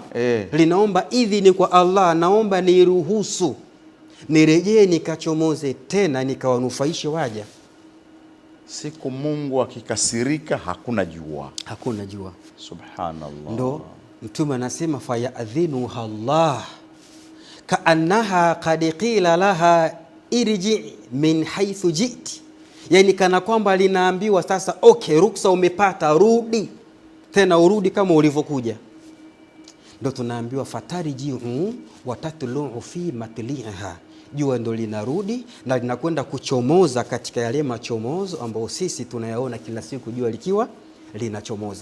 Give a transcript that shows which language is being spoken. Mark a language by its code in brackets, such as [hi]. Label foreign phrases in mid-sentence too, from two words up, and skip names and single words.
[sw] Linaomba idhini kwa Allah, naomba niruhusu nirejee nikachomoze tena nikawanufaishe waja. Siku Mungu akikasirika hakuna jua. Hakuna jua. Subhanallah. Ndo Mtume anasema [ar] فيأذن لها الله كأنها قد قيل لها ارجعي من حيث جئت, [sw] yani kana kwamba linaambiwa sasa, okay, ruksa umepata, rudi tena, urudi kama ulivyokuja. Ndo tunaambiwa [ar] فترجع وتطلع في مطلعها, [sw] jua ndo linarudi na linakwenda kuchomoza katika yale machomozo ambayo sisi tunayaona kila siku, jua likiwa linachomoza.